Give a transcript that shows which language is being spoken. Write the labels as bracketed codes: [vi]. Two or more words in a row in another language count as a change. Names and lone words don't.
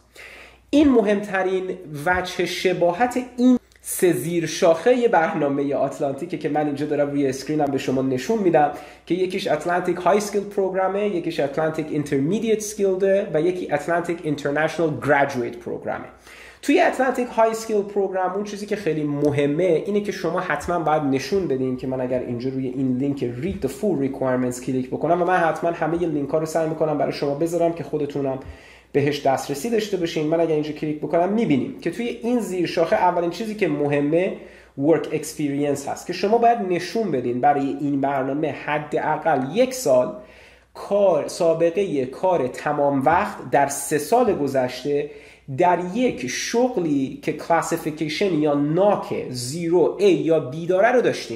[fa] این مهمترین وجه شباهت این 3 زیر شاخه برنامه آتلانتیکه که من اینجا دارم روی اسکرینم به شما نشون میدم که یکیش اتلانتیک [en] high skilled program, [fa] یکیش اتلانتیک [en] intermediate skilled [fa] و یکی اتلانتیک [en] international graduate program. [fa] توی اتلانتیک [en] high skilled program [fa] اون چیزی که خیلی مهمه اینه که شما حتما باید نشون بدین که من اگر اینجا روی این لینک [en] read the full requirements [fa] کلیک بکنم و من حتما همه لینک ها رو سعی میکنم برای شما بذارم که خودتونم بهش دسترسی داشته باشین. من اگر اینجا کلیک بکنم میبینیم که توی این زیر شاخه اولین چیزی که مهمه [en] work experience [fa] هست که شما باید نشون بدین برای این برنامه حداقل 1 سال سابقه کار تمام وقت در 3 سال گذشته در یک شغلی که کلاسیفیکیشن یا ناک 0A یا B داره رو داشتین.